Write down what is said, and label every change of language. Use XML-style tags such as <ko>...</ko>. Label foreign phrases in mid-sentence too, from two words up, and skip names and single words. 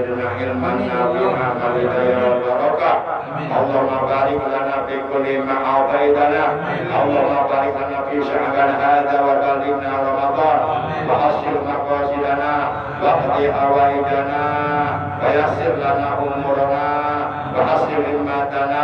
<ar>علما نافعا والهداية والبركة. اللهم بارك لنا في كل ما أعطيتنا. اللهم بارك لنا في شعبان هذا وبلغنا رمضان. وحصل مقاصدنا واقض حوائجنا ويسر لنا أمورنا وحصل همتنا</ar>